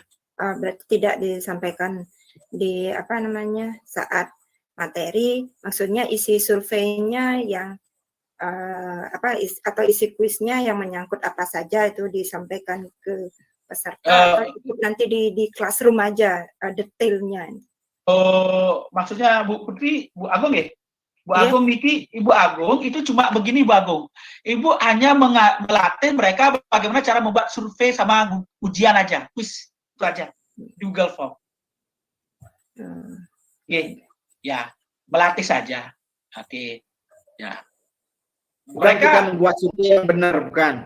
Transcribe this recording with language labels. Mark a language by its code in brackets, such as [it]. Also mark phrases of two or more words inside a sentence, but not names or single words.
[id] Berarti tidak disampaikan di saat materi, maksudnya isi surveinya yang atau isi kuisnya yang menyangkut apa saja itu disampaikan ke peserta atau nanti di classroom aja detailnya. Maksudnya Bu Putri, Bu Agung ya? Bu Agung niki, Ibu Agung itu cuma begini Bu Agung. Ibu hanya melatih mereka bagaimana cara membuat survei sama ujian aja, kuis itu aja, Google Form. Ya, melatih saja. Oke, ya. Mereka kita membuat survei yang benar, bukan?